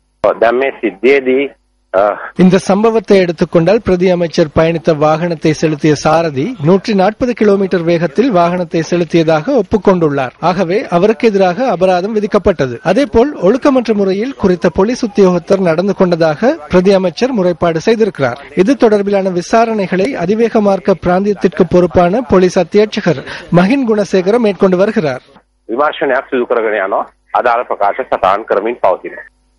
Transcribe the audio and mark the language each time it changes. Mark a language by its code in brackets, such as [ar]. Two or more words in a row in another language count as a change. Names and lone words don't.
[ta] இந்த சம்பவத்தை எடுத்துக்கொண்டால் பிரதி அமைச்சர் பயணித்த வாகனத்தை செலுத்திய சாரதி 140 கிலோமீட்டர் வேகத்தில் வாகனத்தை செலுத்தியதாக ஒப்புக்கொண்டுள்ளார். ஆகவே அவருக்கு எதிராக அபராதம் விதிக்கப்பட்டது. அதேபோல் ஒழுக்கமற்ற முறையில் குறித்த போலீஸ் உத்தியோகத்தர் நடந்து கொண்டதாக பிரதி அமைச்சர் முறைப்பாடு செய்திருக்கிறார். இது தொடர்பிலான விசாரணைகளை அதிவேக மார்க்க பிராந்தியத்திற்கு பொறுப்பான போலீஸ் அத்தியட்சகர் மஹின் குணசேகர மேற்கொண்டு வருகிறார். [si] විමර්ශනයක් සිදු කරගෙන යනවා. අදාළ ප්‍රකාශ සටහන් කරමින් පවතිනවා.